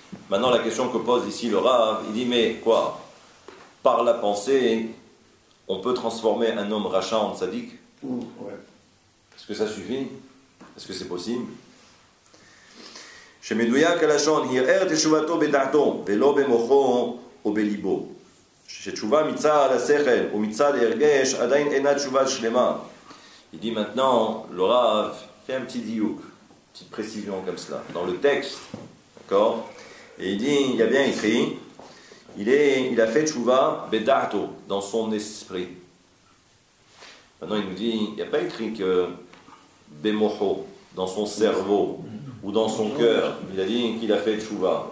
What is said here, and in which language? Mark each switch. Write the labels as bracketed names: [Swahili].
[French] Maintenant, la question que pose ici le Rav, il dit mais quoi? Par la pensée, on peut transformer un homme rachat en tzaddik? Est-ce que ça suffit? Est-ce que c'est possible? [Hebrew] שמדויק הלשון, הרהר תשובתו בדעתו ולא במוחו או בליבו. שתשובה מצד השכל ומצד הרגש עדיין אינה תשובה שלמה. [French] Il dit maintenant, le Rav fait un petit diouk, une petite précision comme cela, dans le texte, d'accord? Et il dit, il y a bien écrit, il a fait [Hebrew] tchouva bedato, [French] dans son esprit. Maintenant il nous dit, il n'y a pas écrit que bemoho, dans son cerveau, ou dans son cœur, il a dit qu'il a fait tchouva.